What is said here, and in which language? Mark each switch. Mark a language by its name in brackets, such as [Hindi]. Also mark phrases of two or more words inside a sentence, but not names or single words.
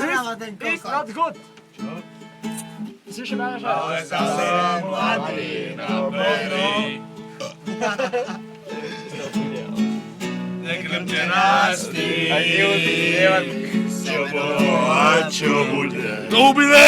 [Slovak] stále ten kokot. [English] It's not good. [Slovak] Čo? Musíš mať, že... Ale zase mladý na pery. Nekrmte nás tým, čo bolo a čo bude. To bude!